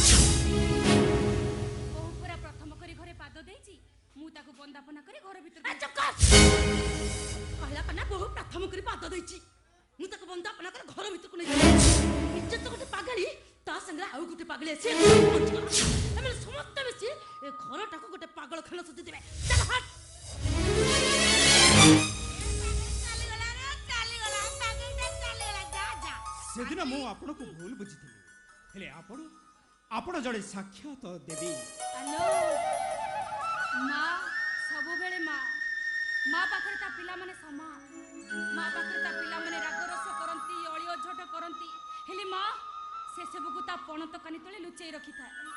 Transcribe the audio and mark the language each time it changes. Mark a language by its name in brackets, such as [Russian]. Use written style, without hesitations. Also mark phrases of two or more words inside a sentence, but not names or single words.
[Odia] ବୋହୁ ପୁରା ପ୍ରଥମ କରି ଘରେ ପାଦ ଦେଇଛି ମୁଁ ତାକୁ ବନ୍ଦାପନା କରି ଘର ଭିତରେ କହିଲା କନା ବହୁ ପ୍ରଥମ କରି ପାଦ ଦେଇଛି ମୁଁ ତାକୁ ବନ୍ଦାପନା କରି ଘର ଭିତରକୁ ନେଇ ନିଜେ ତ ଗୋଟେ ପାଗଳି ତା ସାଙ୍ଗରେ ଆଉ ଗୋଟେ ପାଗଳି ଅଛି ଆମେ ସମସ୍ତେ ମିଶି ଏ ଘରଟାକୁ ଗୋଟେ ପାଗଳ ଖେଳ ସଜି ଦେବେ ଚାଲ ହଟ୍ ସେଦିନ ମୁଁ ଆପଣ କୁ ଭୁଲ ବୁଝିଥିଲି ହେଲେ ଆପଣ ଜଣେ ସାକ୍ଷାତ ଦେବୀ ହେଲେ ମା ସବୁ ବେଳେ ମା ପାଖରେ ତା ପିଲା ମାନେ ସମାନ ମା ପାଖରେ ତା ପିଲା ମାନେ ରାଗରୁଷା କରନ୍ତି ଅଳି ଅଝଟ କରନ୍ତି ହେଲେ ମା ସେ ସବୁ କୁ ତା ପଣତ କାନି ତଳେ ଲୁଚାଇ ରଖିଥା